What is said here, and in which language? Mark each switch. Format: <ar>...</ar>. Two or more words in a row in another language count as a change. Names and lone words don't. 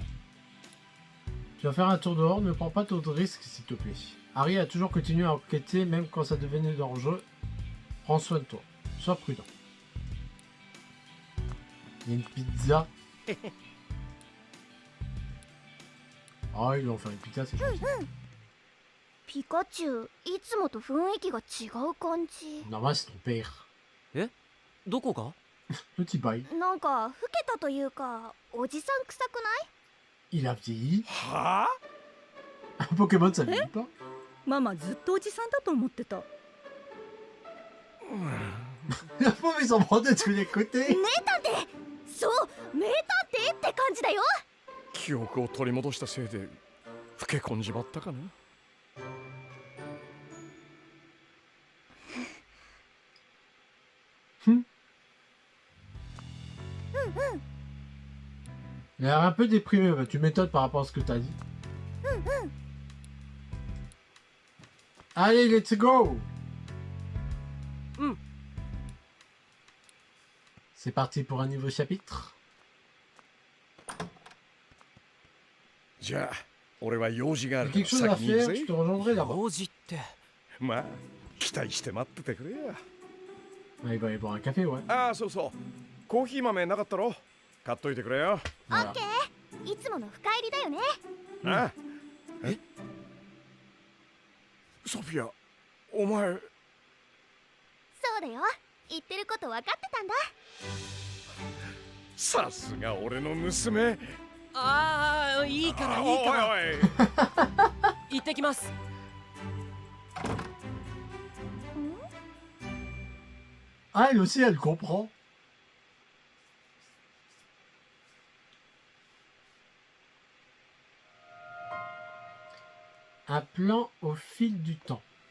<fr>Tu vas faire un tour dehors, ne prends pas trop de risques s'il te plaît. Harry a toujours continué à enquêter même quand ça devenait dangereux. Prends soin de toi. Sois prudent. Il y a une pizza. Ah, ils l'ont fait une pizza, c'est gentil.</fr> <ja>ピカチュウいつもと雰囲気が違う感じ。</ja> <fr>Normal, c'est ton père.</fr> <ja>どこが？</ja> <fr>Petit bail.</fr> <ja>なんか老けたというかおじさん臭くない？</ja> <fr>Il a vieilli. はあ Un Pokémon, ça vieillit pas.</fr> <ja>ママずっとおじさんだと思ってた。</ja> <fr>La pauvre, ils s'en prennent de tous les côtés.</fr> <ja>そう名探偵って感じだよ。記憶を取り戻したせいで老け込んじまったかな。</ja> <fr>Il a l'air un peu déprimé, bah, tu m'étonnes par rapport à ce que t'as dit. Allez,</fr> <en>let's go!</en> <fr>C'est parti pour un nouveau chapitre.</fr> <ja>じゃあ俺は用事があ</ja> <fr>T'as</fr> <ja>るから</ja> <fr>quelque chose à</fr> <ja>先に行く</ja> <fr>faire,</fr> <ja>ぜ</ja> <fr>je te rejoindrai là-bas.</fr> <ja>王子って。まあ期待して待っててくれや。</ja> <fr>Ah, il va aller boire un café, ouais.</fr> <ja>ああそうそうコーヒー豆なかったろ買っといてくれよ。</ja> <fr>Voilà.</fr> <ja>いつもの深入りだよね。ああえソフィアお前そうだよ。言ってること分かってたんだ。さすが俺の娘。ああ、いいからいいから。おいおい行ってきます。</ja> <fr>Ah, elle aussi, elle comprend. Un plan au fil du temps.</fr>